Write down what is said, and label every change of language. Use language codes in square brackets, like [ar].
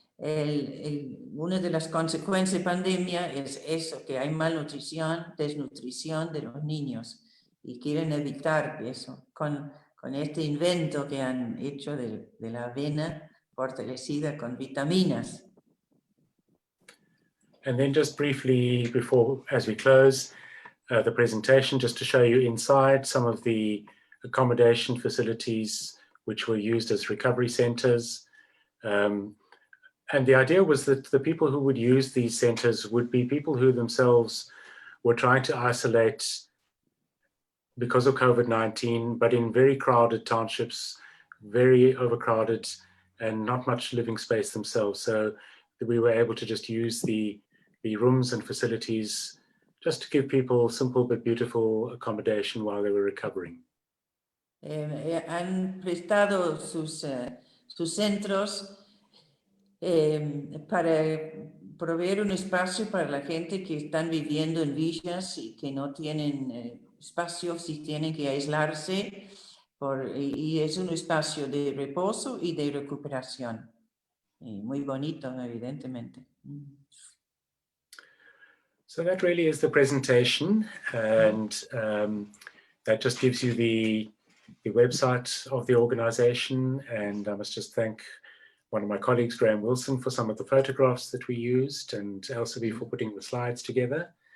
[es] Una de las consecuencias de pandemia es eso, que hay malnutrición, desnutrición de los niños y quieren evitar eso con este invento que han hecho de la avena fortalecida con vitaminas. [en] And then just briefly before, as we close the presentation, just to show you inside some of the accommodation facilities which were used as recovery centers. And the idea was that the people who would use these centers would be people who themselves were trying to isolate because of COVID-19, but in very crowded townships, very overcrowded, and not much living space themselves. So we were able to just use the rooms and facilities just to give people simple but beautiful accommodation while they were recovering. [es] Han prestado sus centros para proveer un espacio para la gente que están viviendo en villas y que no tienen espacios y tienen que aislarse, y es un espacio de reposo y de recuperación. Muy bonito, evidentemente. [en] So that really is the presentation, and that just gives you the website of the organization. And I must just thank one of my colleagues, Graham Wilson, for some of the photographs that we used, and Elsaby for putting the slides together.